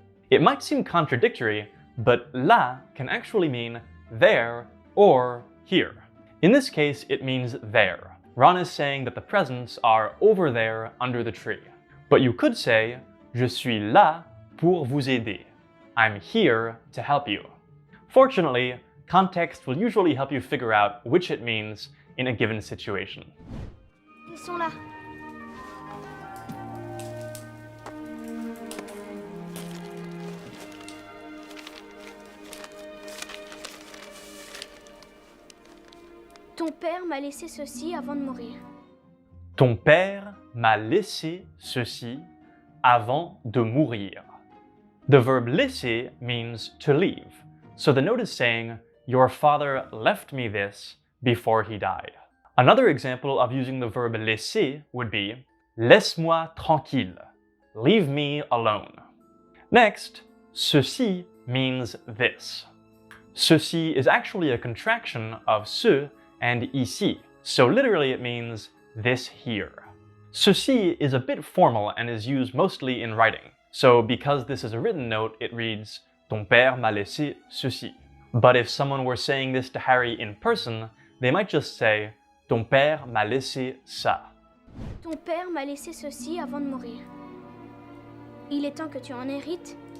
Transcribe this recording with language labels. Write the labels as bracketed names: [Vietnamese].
[English] It might seem contradictory, but là can actually mean there or here. In this case, it means there. Ron is saying that the presents are over there under the tree. But you could say, [French] je suis là pour vous aider. [English] I'm here to help you. Fortunately, context will usually help you figure out which it means in a given situation. [French] Ils sont là. Ton père m'a laissé ceci avant de mourir. Ton père m'a laissé ceci avant de mourir. [English] The verb laisser means to leave. So the note is saying, your father left me this before he died. Another example of using the verb laisser would be, [French] laisse-moi tranquille. [English] Leave me alone. Next, ceci means this. Ceci is actually a contraction of ce and ici, so literally it means this here. Ceci is a bit formal and is used mostly in writing, so because this is a written note, it reads, [French] ton père m'a laissé ceci. [English] But if someone were saying this to Harry in person, they might just say, [French] ton père m'a laissé ça. Ton père m'a laissé ceci avant de mourir. Il est temps que tu en hérites.